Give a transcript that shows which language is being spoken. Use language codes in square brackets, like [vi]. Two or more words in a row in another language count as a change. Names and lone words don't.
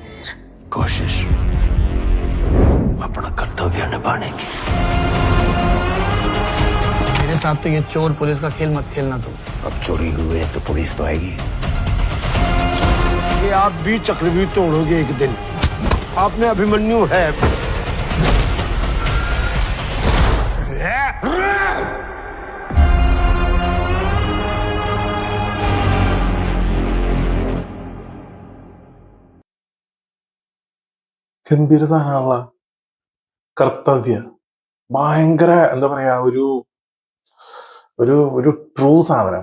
[hi] कोशिश अपना कर्तव्य निभाने की। मेरे साथ तो ये चोर पुलिस का खेल मत खेलना तुम। अब चोरी हुई है तो पुलिस तो आएगी। कि आप भी चक्रव्यूह तोड़ोगे एक दिन। आप में अभिमन्यु है। [ml] ഗംഭീര സാധനമുള്ള കർത്തവ്യ ഭയങ്കര എന്താ പറയാ, ഒരു ഒരു ഒരു ട്രൂ സാധനം.